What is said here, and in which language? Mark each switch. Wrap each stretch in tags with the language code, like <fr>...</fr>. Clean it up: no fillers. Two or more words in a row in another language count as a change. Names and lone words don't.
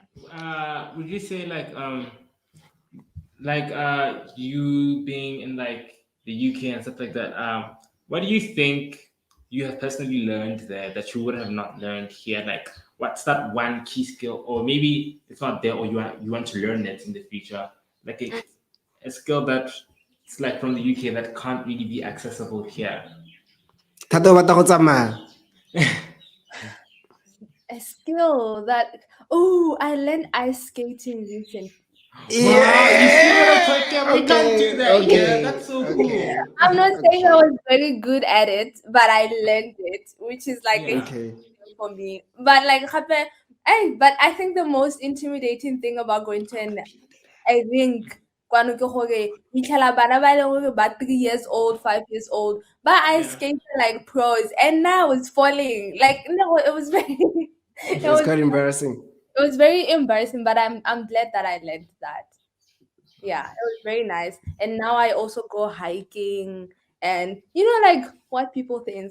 <en>Would you say you being in like the UK and stuff like that, what do you think you have personally learned there that you would have not learned here? Like what's that one key skill, or maybe it's not there, or you want to learn it in the future, like a skill that it's like from the UK that can't really be accessible here.</en> <tn>Thata o batla go tsamaya.</tn> <en>A skill that, I learned ice skating recently. Wow, you see what I'm Yeah. talking about? We can't do Okay. that here. Okay. That's so Okay. cool. I'm not saying I Okay. was very good at it, but I learned it, which is like a Yeah. Okay. skill for me. But like, but I think the most intimidating thing about going to I think</en> <tn>kwano ke gore fitlhela bana ba e leng gore ba</tn> <en>3 years old, 5 years old, but I Yeah. skated like pros, and now it's falling. Like no, it was very, it It was was quite embarrassing. it was very embarrassing. But I'm glad that I learned that. Yeah, it was very nice. And now I also go hiking, and like what people think.</en>